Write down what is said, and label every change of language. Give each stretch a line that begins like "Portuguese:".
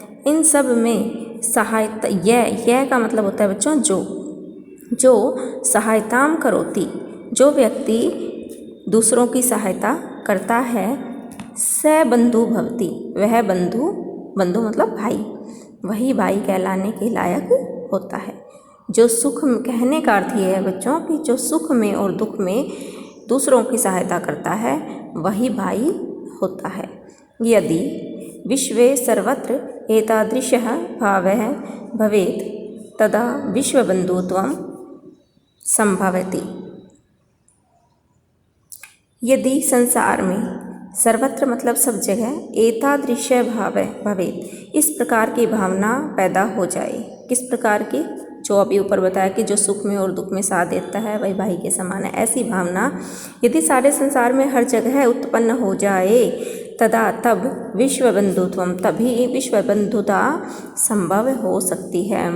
Hindi: इन सब में सहायता, यह का मतलब होता है बच्चों जो
Sanskrit: सहायतां करोति,
Hindi: जो व्यक्ति दूसरों की सहायता करता है,
Sanskrit: स बंधु भवति,
Hindi: वह बंधु मतलब भाई, वही भाई कहलाने के लायक होता है। जो सुख, कहने का अर्थ ये है बच्चों कि जो सुख में और दुख में दूसरों की सहायता करता है, वही भाई होता है।
Sanskrit: यदि विश्वे सर्वत्र एतादृशः भावः भवेत् तदा विश्वबंधुत्वं संभवति।
Hindi: यदि संसार में सर्वत्र मतलब सब जगह
Sanskrit: एतादृश भाव भवेत्,
Hindi: इस प्रकार की भावना पैदा हो जाए। किस प्रकार की? जो अभी ऊपर बताया कि जो सुख में और दुख में साथ देता है वही भाई के समान है। ऐसी भावना यदि सारे संसार में हर जगह उत्पन्न हो जाए, तदा तब विश्वबंधुत्वम, तभी विश्वबंधुता संभव हो सकती है।